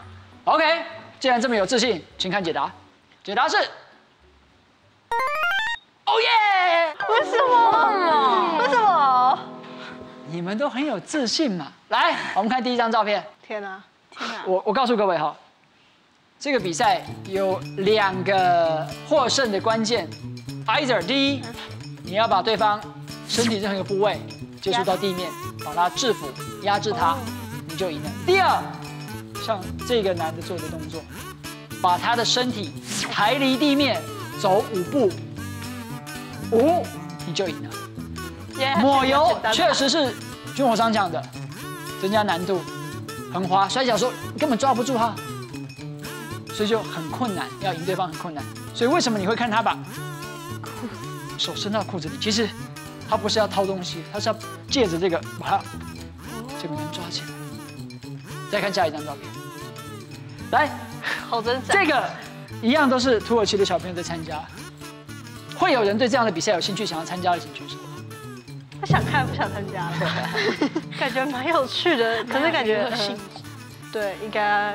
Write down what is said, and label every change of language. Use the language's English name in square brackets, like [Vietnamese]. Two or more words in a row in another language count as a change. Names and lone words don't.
[Chinese] OK，既然這麼有自信，請看解答。解答是。哦耶！為什麼？為什麼？你們都很有自信嘛。來，我們看第一張照片。天哪！天哪！我告訴各位哈，這個比賽有2個獲勝的關鍵 ，either 第一，你要把對方身體任何一個部位接觸到地面，把他制服、壓制他，你就贏了。第二，像這個男的做的動作，把他的身體抬離地面，走5步，5，你就贏了。抹油確實是軍火商講的，增加難度。很滑，摔跤的時候你根本抓不住他，所以就很困難，要贏對方很困難。所以為什麼你會看他把手伸到褲子裡？其實他不是要掏東西，他是要借着這個把他這個人抓起來。再看下一張照片，來，好掙扎。這個一樣都是土耳其的小朋友在參加，會有人對這樣的比賽有興趣，想要參加的請舉手。我想看不想參加了，感覺蠻有趣的，可是感覺對，應該。